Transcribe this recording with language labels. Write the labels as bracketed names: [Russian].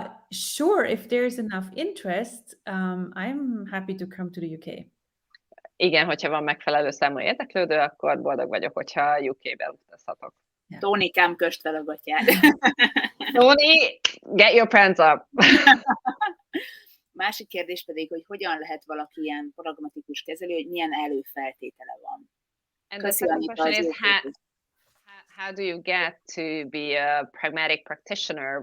[English] Sure, if there's enough interest, I'm happy to come to the UK. [Hungarian] Igen, hogyha van megfelelő számú érdeklődő, akkor boldog vagyok, hogyha UK-be utazhatok. [English] Yeah. [Hungarian] Tónikám, köst fel a gatyád. [English] Tony, get your pants up! [Hungarian] Másik kérdés pedig, hogy hogyan lehet valaki ilyen pragmatikus kezelő, hogy milyen előfeltétele van. [English] And the second question is, how do you get to be a pragmatic practitioner?